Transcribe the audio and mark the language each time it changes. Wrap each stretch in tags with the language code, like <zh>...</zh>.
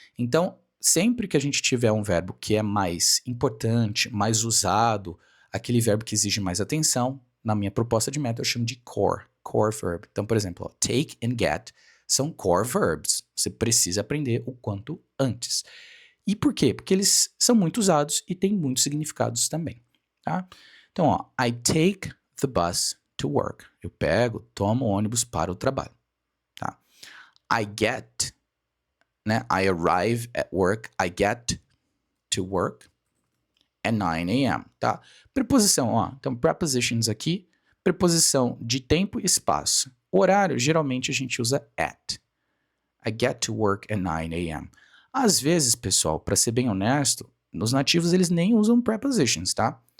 <pt>Então, sempre que a gente tiver um verbo que é mais importante, mais usado, aquele verbo que exige mais atenção, na minha proposta de método eu chamo de core verb. Então, por exemplo, ó, take and get são core verbs. Você precisa aprender o quanto antes. E por quê? Porque eles são muito usados e têm muitos significados também, tá? Então, ó,</pt> <en>I take the bus to work.</en> <pt>Eu pego, tomo o ônibus para o trabalho, tá?</pt> <en>I get, né? I arrive at work. I get to work. at 9 a.m., tá?</en> <pt>Preposição, ó, então prepositions aqui, preposição de tempo e espaço. Horário, geralmente a gente usa</pt> <en>at. I get to work at 9 a.m.</en> <pt>Às vezes, pessoal, para ser bem honesto, nos nativos eles nem usam prepositions, tá?</pt>